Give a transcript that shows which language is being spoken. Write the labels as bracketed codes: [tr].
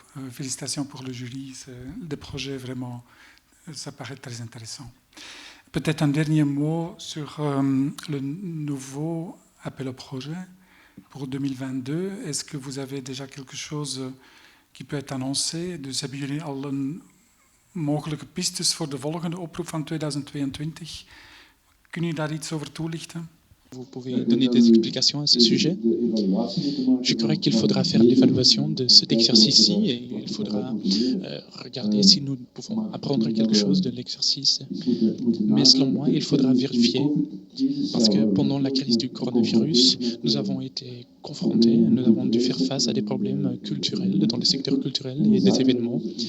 [fr] Félicitations pour le jury. Des projets vraiment, ça paraît très intéressant. Peut-être un dernier mot sur le nouveau appel au projet pour 2022. Est-ce que vous avez déjà quelque chose qui peut être annoncé? [nl] Dus hebben jullie al een mogelijke pistes voor de volgende oproep van 2022? Kun je daar iets over toelichten? [fr] Vous pouvez donner des explications à ce sujet. Je crois qu'il faudra faire l'évaluation de cet exercice-ci et il faudra regarder si nous pouvons apprendre quelque chose de l'exercice. Mais selon moi, il faudra vérifier parce que pendant la crise du coronavirus, nous avons été confrontés, nous avons dû faire face à des problèmes culturels dans le secteur culturel et des événements.